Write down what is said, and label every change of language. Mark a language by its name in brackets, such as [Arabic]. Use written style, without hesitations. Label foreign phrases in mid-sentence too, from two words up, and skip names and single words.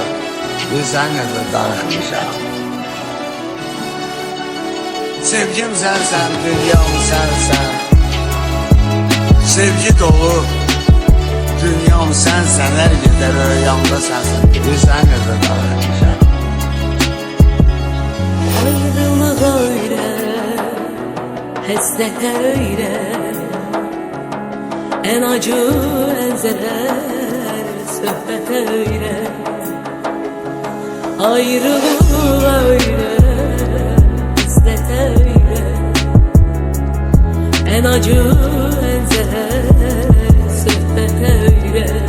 [Azerbaijani] Bilsən necə darıxmışam. Sevgim sənsən, dünyam sənsən. Sevgi dolu dünyam sənsən, hər gedər rüyamda sənsən. Bilsən necə darıxmışam. [Turkish] Ayrılık öyle, hasrete öyle, en acı en zehir sohbete öyle, Ayrılığı öyle, hasret öyle, en acı en zehir sohbet öyle.